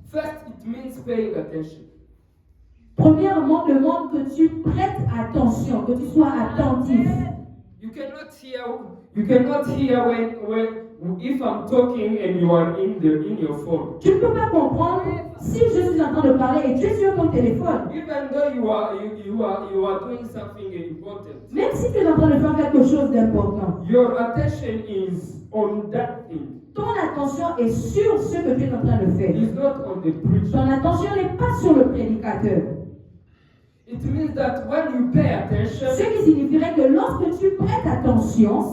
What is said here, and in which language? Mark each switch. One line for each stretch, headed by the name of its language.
English: first it means paying attention.
French: premièrement, demande que tu prêtes attention, que tu sois attentif.
English: You cannot hear when if I'm talking and you are in your phone.
French: Tu ne peux pas comprendre si je suis en train de parler et tu es sur ton téléphone.
English: Even though you are doing something important.
French: Même si tu es en train de faire quelque chose d'important,
English: Your attention is on that thing.
French: ton attention est sur ce que tu es en train de faire.
English: It's not on the preacher.
French: Ton attention n'est pas sur le prédicateur.
English: It means that when you pay
French: Ce
English: attention,
French: qui signifierait que lorsque tu prêtes attention,